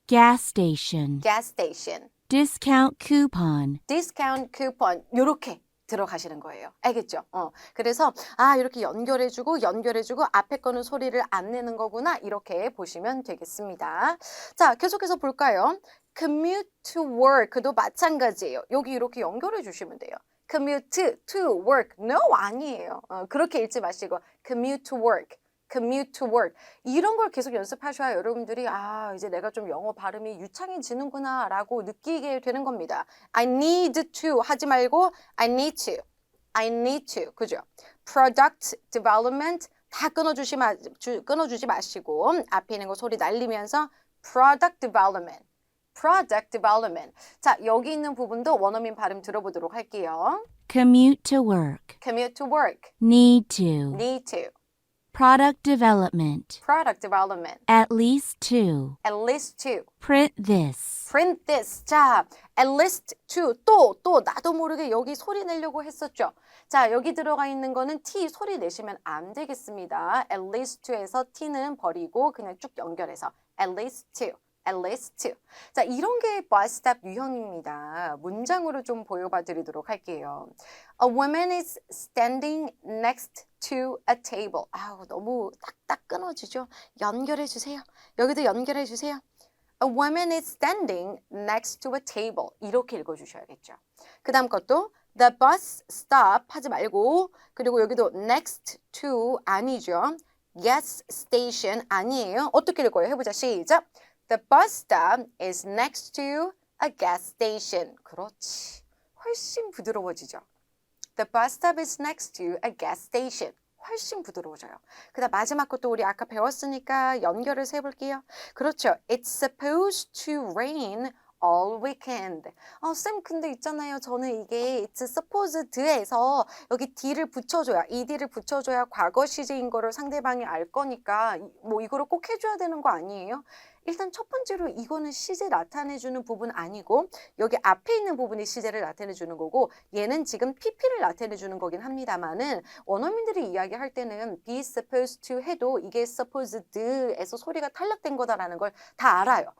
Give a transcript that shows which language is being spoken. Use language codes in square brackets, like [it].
[en] Gas station. gas station, Discount coupon. discount coupon [ko] 요렇게 들어가시는 거예요. 알겠죠? 그래서 이렇게 연결해주고 앞에 거는 소리를 안 내는 거구나 이렇게 보시면 되겠습니다. 자, 계속해서 볼까요? commute to work도 마찬가지예요. 여기 이렇게 연결해 주시면 돼요. [en] commute to work, no [ko] 아니에요. 그렇게 읽지 마시고 [en] commute to work, commute to work [ko] 이런 걸 계속 연습하셔야 여러분들이 이제 내가 좀 영어 발음이 유창해지는구나 라고 느끼게 되는 겁니다. [en] I need to [ko] 하지 말고 [en] I need to, I need to 그죠? [ko] Product development 다 끊어주지 마시고 앞에 있는 거 소리 날리면서 Product development, Product development. 자, 여기 있는 부분도 원어민 발음 들어보도록 할게요. [en] Commute to work. Commute to work, Need to. need to, Product development. Product development, At least to. at least to, Print this. print this. [ko] 자, [en] at least to [ko] 또 나도 모르게 여기 소리 내려고 했었죠. 자, 여기 들어가 있는 거는 T 소리 내시면 안 되겠습니다. at least to에서 T는 버리고 그냥 쭉 연결해서 [en] at least to, at least to. [ko] 자, 이런 게 bus stop 유형입니다. 문장으로 좀 보여봐 드리도록 할게요. [en] A woman is standing next to a table. [ko] 너무 딱딱 끊어지죠? 연결해 주세요. 여기도 연결해 주세요. [en] A woman is standing next to a table. [ko] 이렇게 읽어주셔야겠죠. 그 다음 것도 [en] the bus stop [ko] 하지 말고 그리고 여기도 next to 아니죠. gas station 아니에요. 어떻게 읽어요? 해보자. 시작. [en] The bus stop is next to a gas station. [ko] 그렇지. 훨씬 부드러워지죠. [en] The bus stop is next to a gas station. [ko] 훨씬 부드러워져요. 그다음 마지막 것도 우리 아까 배웠으니까 연결을 해볼게요. 그렇죠. [en] It's supposed to rain all weekend. [ko] 쌤, 근데 있잖아요. 저는 이게 it's supposed에서 여기 d를 붙여줘야, ed를 붙여줘야 과거 시제인 거를 상대방이 알 거니까 뭐 이거를 꼭 해줘야 되는 거 아니에요? 일단 첫 번째로 이거는 시제 나타내주는 부분 아니고 여기 앞에 있는 부분이 시제를 나타내주는 거고 얘는 지금 PP를 나타내주는 거긴 합니다만은 원어민들이 이야기할 때는 be supposed to 해도 이게 supposed에서 소리가 탈락된 거다라는 걸 다 알아요.